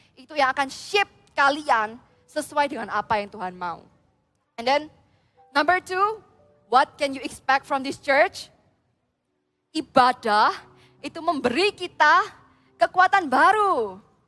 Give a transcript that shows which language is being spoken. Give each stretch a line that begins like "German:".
Indonesian: Itu yang akan shape kalian sesuai dengan apa yang Tuhan mau.
English: And then, number 2, what can you expect from this church?
Indonesian: Ibadah itu memberi kita kekuatan baru.